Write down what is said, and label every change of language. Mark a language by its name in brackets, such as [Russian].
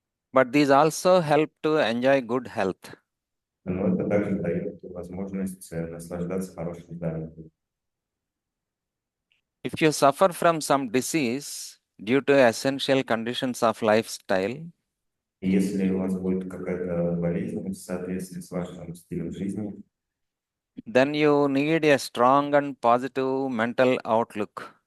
[English] but these also help to enjoy good health. [Russian] Но это также дает возможность наслаждаться хорошим здоровьем. [English] If you suffer from some disease due to essential conditions of lifestyle, [Russian] И если у вас будет какая-то болезнь в соответствии с вашим стилем жизни, [English] then you need a strong and positive mental outlook.